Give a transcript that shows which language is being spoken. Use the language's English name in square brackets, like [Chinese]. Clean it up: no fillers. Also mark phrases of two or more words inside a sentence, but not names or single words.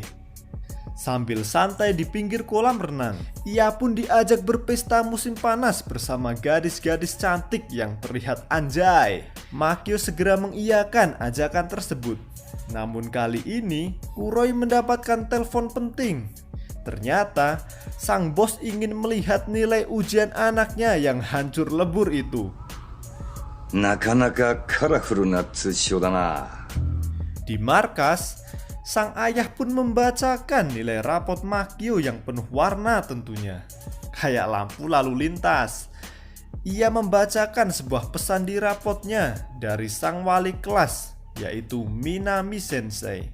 [Indonesian] Sambil santai di pinggir kolam renang, ia pun diajak berpesta musim panas bersama gadis-gadis cantik yang terlihat anjay. Makio segera mengiyakan ajakan tersebut. Namun kali ini Kuroi mendapatkan telepon penting. Ternyata sang bos ingin melihat nilai ujian anaknya yang hancur lebur itu. [Japanese] なかなかカラフルな通知表だな。 [Indonesian] Di markas, sang ayah pun membacakan nilai rapot Makio yang penuh warna tentunya. Kayak lampu lalu lintas. Ia membacakan sebuah pesan di rapotnya dari sang wali kelas, yaitu Minami Sensei.